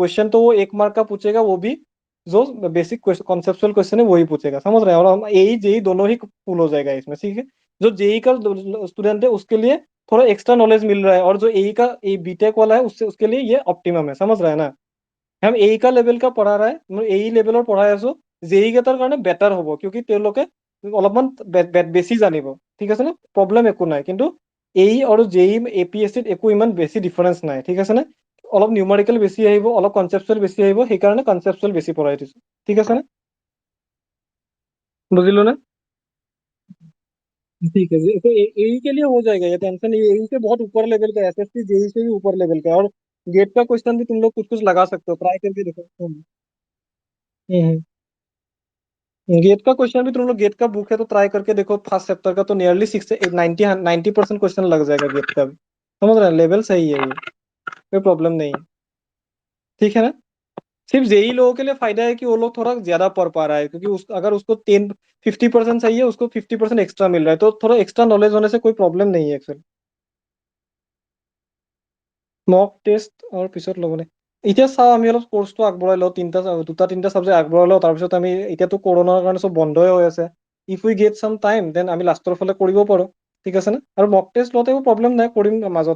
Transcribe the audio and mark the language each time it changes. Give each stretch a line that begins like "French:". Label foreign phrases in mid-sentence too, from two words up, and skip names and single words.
Hindi: क्वेश्चन तो वो 1 मार्क का पूछेगा, वो भी जो
English: basic conceptual question
Hindi: है वही पूछेगा। समझ रहे हैं? और हम एई जेई दोनों ही फुल हो जाएगा इसमें। ठीक है? जो जेई का स्टूडेंट है उसके लिए थोड़ा
English: extra knowledge
Hindi: मिल रहा है, और जो एई का ए बीटेक वाला है उससे उसके लिए ये ऑप्टिमम है। समझ रहा है ना? हम एई का लेवल का पढ़ा रहा है, एई
Assamese: লেভেলৰ পঢ়াই আছো। জেই গেটাৰ কাৰণে বেটাৰ হ'ব, কিউকি তেওঁলোকে অলপমান বেছি জানিব। ঠিক আছে নে? প্ৰব্লেম একো নাই। কিন্তু এই আৰু জেই এপিএছচিত একো ইমান বেছি ডিফাৰেন্স নাই। ঠিক আছে নে? অলপ নিউমাৰিকেল বেছি আহিব, অলপ কনচেপচুৱেল বেছি আহিব, সেইকাৰণে কনচেপচুৱেল বেছি পঢ়াই দিছো। ঠিক আছে নে? বুঝিলো না?
Hindi: ठीक है जी। तो एई के लिए हो जाएगा, ये टेंशन नहीं। एई से बहुत ऊपर लेवल का, एसएससी जेई से भी ऊपर लेवल का है। और गेट का क्वेश्चन भी तुम लोग कुछ कुछ लगा सकते हो, ट्राई करके देखो। हम्म। गेट का क्वेश्चन भी तुम लोग, गेट का बुक है तो ट्राई करके देखो।
English: first chapter
Hindi: का तो नियरली 90% क्वेश्चन लग जाएगा गेट का भी। समझ रहे हैं? लेवल सही है ये, कोई प्रॉब्लम नहीं है। ठीक है ना? सिर्फ जेई लोगों के लिए फायदा है कि वो लोग थोड़ा ज्यादा पढ़ पा रहा है, क्योंकि अगर उसको 50% सही है, उसको 50% एक्स्ट्रा मिल रहा है, तो थोड़ा
English: extra knowledge
Hindi: होने से कोई प्रॉब्लम नहीं है एक्चुअली।
English: mock test
Assamese: আৰু পিছত ল'বনে? এতিয়া চাওঁ, আমি অলপ কোৰ্চটো আগবঢ়াই লওঁ, দুটা তিনিটা চাবজেক্ট আগবঢ়াই লওঁ, তাৰপিছত আমি, এতিয়াতো কৰোণাৰ কাৰণে চব বন্ধই হৈ আছে।
English: if we get some time then
Assamese: আমি লাষ্টৰ ফালে কৰিব পাৰোঁ। ঠিক আছে নে? আৰু
English: mock test
Assamese: লওঁতে একো প্ৰব্লেম নাই, কৰিম মাজত।